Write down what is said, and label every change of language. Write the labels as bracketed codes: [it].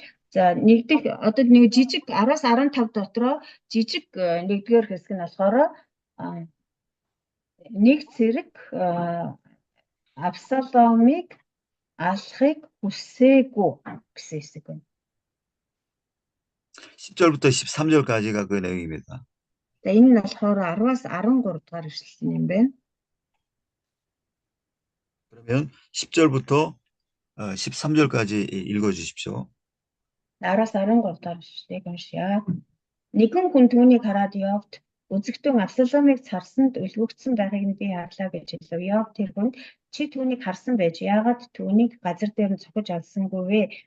[mn] За нэгдэх одоо нэг жижиг 10-аас 15 дотроо жижиг 1-р хэсэг нь болохоор нэг зэрэг Абсаломыг алахыг хүсээгүй гэсэн хэсэг байна. [ko] 10절부터 13절까지가 그 내용입니다. [mn] За энэ нь болохоор 10-аас 13 дугаар ишлэл юм байна. [ko] 그러면 10절부터 13절까지 읽어주십시오. [mn] 10-аас 13 дугаар ишлэлийг уншъя. Нэгэн хүн түүнийг хараад Йовд үзэгтэн Авсаломыг царсанд өлгөгдсөн байхыг нь би харлаа гэж хэлв. Йов тэр хүнд чи түүнийг харсан байж яагаад түүнийг газар дээр нь цохиж алсангүй вэ?